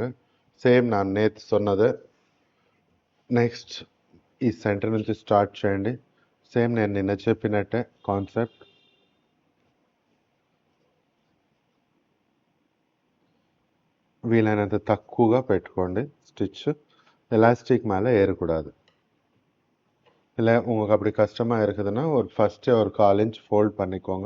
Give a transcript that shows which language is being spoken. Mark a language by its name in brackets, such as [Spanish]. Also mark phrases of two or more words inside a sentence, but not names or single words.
[Tamil] సేమ్ நான் நேற்று சொன்னது. [Telugu] నెక్స్ట్ ఈ సెంటర్ నుంచి స్టార్ట్ చేయండి. సేమ్ నేను నిన్న చెప్పినట్టే కాన్సెప్ట్. వీలైనంత తక్కువగా పెట్టుకోండి ஸ்டிச். [Tamil] எலாஸ்டிக் மேலே ஏறக்கூடாது. இல்லை உங்களுக்கு அப்படி கஷ்டமாக இருக்குதுன்னா ஃபஸ்ட்டு ஒரு 1/4 இன்ச் ஃபோல்ட் பண்ணிக்கோங்க.